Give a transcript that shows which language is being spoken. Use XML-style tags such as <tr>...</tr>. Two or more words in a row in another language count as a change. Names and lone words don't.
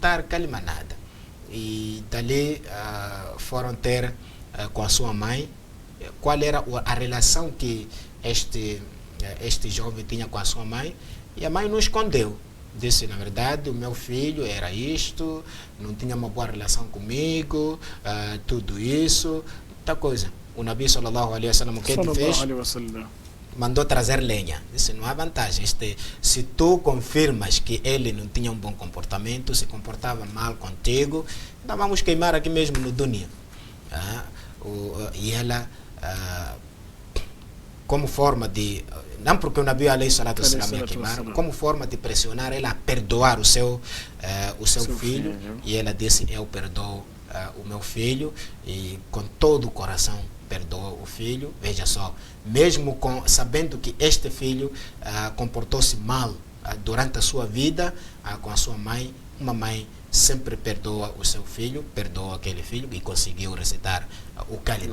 <pt>E dali foram ter com a sua mãe qual era a relação que este jovem tinha com a sua mãe, e a mãe não escondeu. Disse: na verdade, o meu filho era isto, não tinha uma boa relação comigo, tudo isso, muita coisa.</pt> <ar>O نبي صلى الله عليه وسلم,</ar> <pt>o que ele fez? Mandou trazer lenha. Disse: não há vantagem. Se tu confirmas que ele não tinha um bom comportamento, se comportava mal contigo, então vamos queimar aqui mesmo no dunya. E ela, como forma de, não porque o</pt> <ar>نبي عليه الصلاة والسلام</ar> <pt>ia queimar, como forma de pressionar ela a perdoar o seu filho, e ela disse: eu perdoo o meu filho, e com todo o coração perdoou o filho. Veja só, mesmo sabendo que este filho comportou-se mal durante a sua vida com a sua mãe, uma mãe sempre perdoa o seu filho, perdoa aquele filho que conseguiu recitar o Kalima.</pt>